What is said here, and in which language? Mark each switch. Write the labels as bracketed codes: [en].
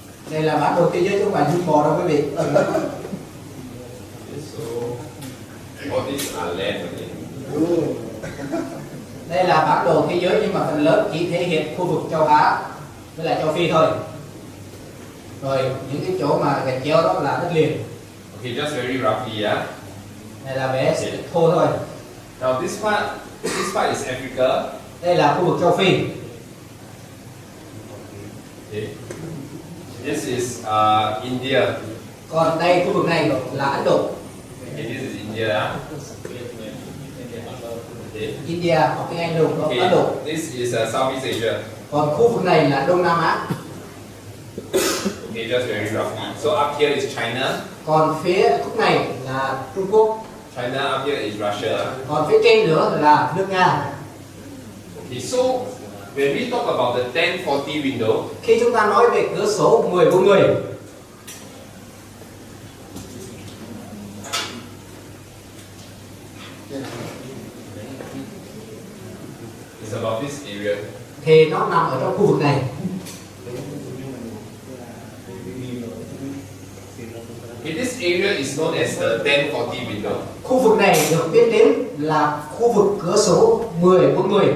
[vi] Đây là bản đồ thế giới chứ không phải dung bò đâu quý vị. [en] So all these are land, okay? [vi] Đây là bản đồ thế giới nhưng mà phần lớn chỉ thể hiện khu vực châu Á với lại châu Phi thôi. Rồi những cái chỗ mà gạch chéo đó là đất liền. [en] Okay, just very roughly, yeah. [vi] Đây là vẽ thô thôi. [en] Now this part is Africa. [vi] Đây là khu vực châu Phi. [en] Okay. This is India. [vi] Còn đây khu vực này là Ấn Độ. [en] Okay, this is India. Okay. [vi] India học tiếng Anh luôn, [en] Okay. [vi] Ấn Độ. [en] This is Southeast Asia. [vi] Còn khu vực này là Đông Nam Á. [en] Okay, just very roughly. So up here is China. [vi] Còn phía khúc này là Trung Quốc. [en] China up here is Russia. [vi] Còn phía trên nữa là nước Nga. [en] Okay, so when we talk about the 1040 window, [vi] Khi chúng ta nói về cửa sổ 1040, [en] it's about this area. [vi] thì nó nằm ở trong khu vực này. [en] Okay, this area is known as the 1040 window. [vi] Khu vực này được biết đến là khu vực cửa sổ 1040.